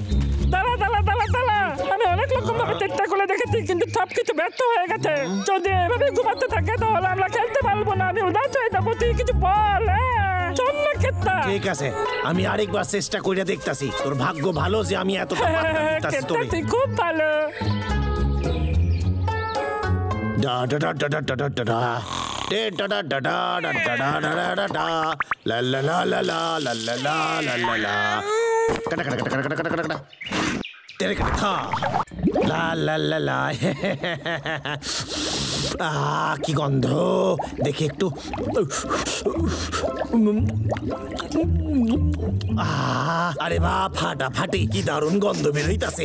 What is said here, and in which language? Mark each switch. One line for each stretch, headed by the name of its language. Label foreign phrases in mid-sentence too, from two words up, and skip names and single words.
Bangla: দাঁড়া দাঁড়া দাঁড়া দাঁড়া, আমি অনেক রকম ভাবে চেষ্টা করে দেখেছি কিন্তু সব কিছু ব্যর্থ হয়ে গেছে। যদি এভাবে ঘুমাতে থাকে তাহলে আমরা খেলতে পারবো না, আমি উদাস হয়ে যাবো। তুই কিছু বল। চল না খেতা। ঠিক আছে, আমি আরেকবার চেষ্টা কইরা দেখতাছি। তোর ভাগ্য ভালো যে আমি এতটা পারতাছি তোরে। তুই খুব ভালো। ডা ডা ডা ডা ডা ডা ডা ডা ডে ডা ডা ডা ডা ডা ডা ডা ডা ডা ডা লা লা লা লা লা লা লা লা লা লা লা কাটা কাটা কাটা কাটা কাটা কাটা তেরে কাটা লা লা লা লা। কি গন্ধ দেখি একটু। আরে বা ফাটাফাটি, কি দারুণ গন্ধ বেরোইতাছে।